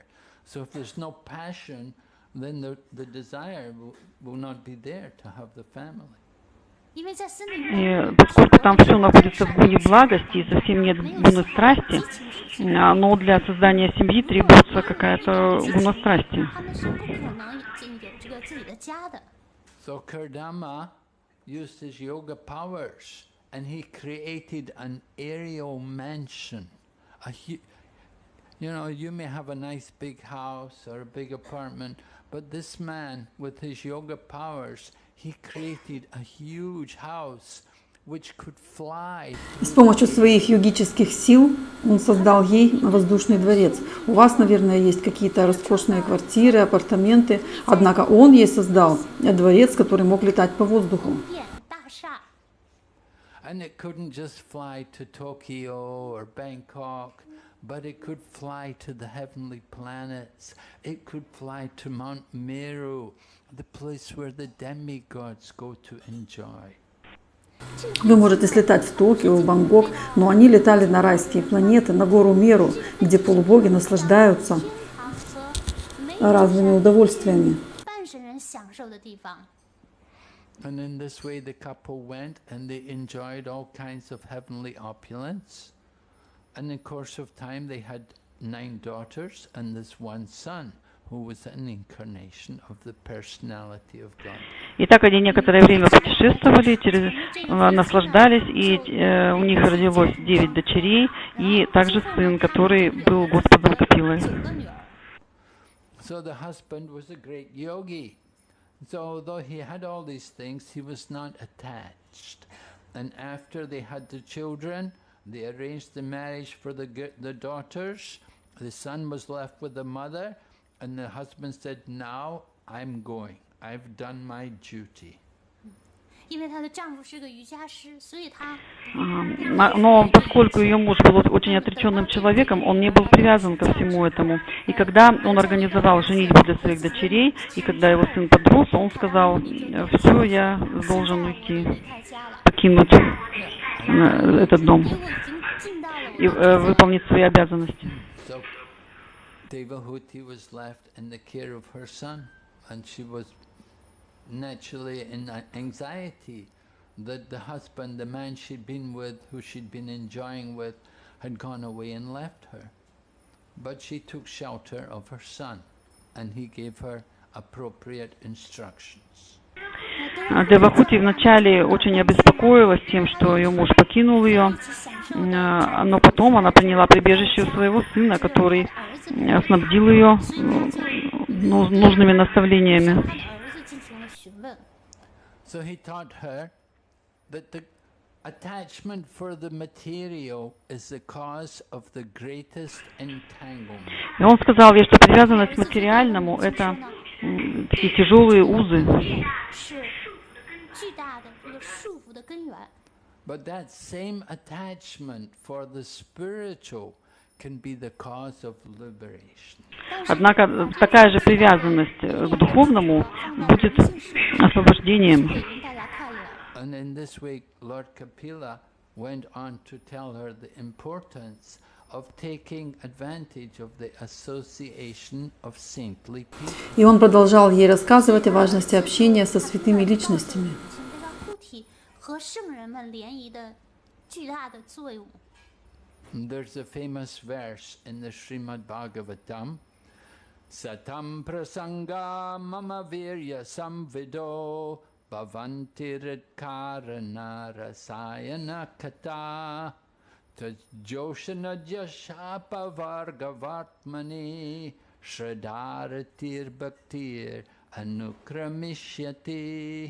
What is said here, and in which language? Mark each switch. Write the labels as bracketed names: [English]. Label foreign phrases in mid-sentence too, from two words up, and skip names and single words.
[English] So if there's no passion, then the desire will not be there to have the family. [Chinese] 因为在森林 [Russian] И поскольку там все находится в гуне благости и совсем нет гуны страсти, но для создания семьи требуется какая-то гуна страсти. [Chinese] 他们是不可能有这个自己的家的。 [English] So Kardama used his yoga powers and he created an aerial mansion. You may have a nice big house or a big apartment, but this man, with his yoga powers, he created a huge house which could fly. [Russian] И с помощью своих йогических сил он создал ей воздушный дворец. У вас, наверное, есть какие-то роскошные квартиры, апартаменты, однако он ей создал дворец, который мог летать по воздуху. [Chinese] 殿大厦， [English] And it couldn't just fly to Tokyo or Bangkok, but it could fly to the heavenly planets. It could fly to Mount Meru, the place where the demigods go to enjoy. [Russian] Вы можете слетать в Токио, в Бангкок, но они летали на райские планеты, на гору Меру, где полубоги наслаждаются [Chinese] 它和 [Russian] разными удовольствиями. [Chinese] 半神人享受的地方。 [English] And in this way the couple went and they enjoyed all kinds of heavenly opulence. And in the course of time they had 9 daughters and this one son, who was an incarnation of the personality of God. [Russian] И так они некоторое время путешествовали, наслаждались, и у них родилось 9 дочерей, и также сын, который был Господом Капилой. [Chinese] 9 个女儿， [English] So the husband was a great yogi. So though he had all these things, he was not attached. And after they had the children, they arranged the marriage for the daughters. The son was left with the mother, and the husband said, "Now I'm going. I've done my duty. [Chinese] 因为她的丈夫是个瑜伽师，所以她 [Russian] Но поскольку ее муж был очень отреченным человеком, он не был привязан ко всему этому. И когда он организовал женитьбу для своих дочерей, и когда его сын подрос, он сказал: все, я должен уйти, [Chinese] 离开家了， [Russian] покинуть этот дом [Chinese] 因为我已经尽到了 [Russian] и [Chinese] 我的 [Russian] выполнить свои обязанности. [English] So Devahuti was left in the care of her son, and she was naturally in anxiety that the husband, the man she'd been with, who she'd been enjoying with, had gone away and left her. But she took shelter of her son, and he gave her appropriate instructions. [Russian] Девахути вначале очень обеспокоилась тем, что ее муж покинул ее, но потом она приняла прибежище у своего сына, который снабдил ее нужными наставлениями. [Chinese] 她的儿子进行了询问。 [English] So he taught her that the attachment for the material is the cause of the greatest entanglement. [Russian] И он сказал ей, что привязанность к материальному – это такие тяжелые узы. [Chinese] 是巨大的这个束缚的根源。 [English] But that same attachment for the spiritual can be the cause of liberation. [Russian] Однако такая же привязанность к духовному будет освобождением. [Chinese] 给大家看了。 [English] And in this way, Lord Kapila went on to tell her the importance of taking advantage of the association of saintly people. [Russian] И он продолжал ей рассказывать о важности общения со святыми личностями. [Chinese] 这个护体和圣人们联谊的巨大的作用。 [English] And there's a famous verse in the Srimad Bhagavatam, [Sanskrit] Satam prasanga mama virya samvido bhavanti karana rasayana kata tajoshana jashapa vargavatmani shradaratir bhaktir anukramishyati.